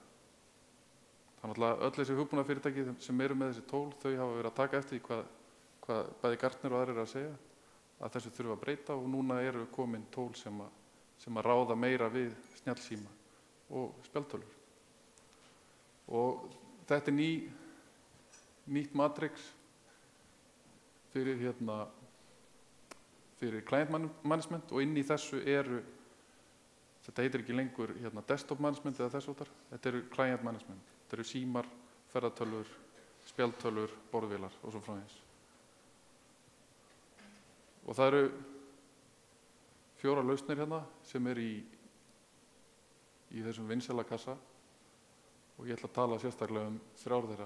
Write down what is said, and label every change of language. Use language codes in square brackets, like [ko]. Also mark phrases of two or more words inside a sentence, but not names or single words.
[is] Þannig að öll þessi hugbúnaðarfyrirtæki sem eru með þessi tól, þau hafa verið að taka eftir hvað bæði Gartner og aðrir eru að segja að þessu þurfa að breyta og núna eru komin tól sem að ráða meira við snjallsíma og spjaldtölvur. Og þetta er nýtt matrix fyrir [en] client management [is] og inn í þessu þetta heitir ekki lengur [en] desktop management [is] eða þess háttar, þetta eru [en] client management. [is] Þetta eru símar, ferðatölvur, spjaldtölvur, borðvélar og svo framvegis. Og það eru 4 lausnir hérna sem eru í þessum vinsæla kassa og ég ætla að tala sérstaklega 3 þeirra.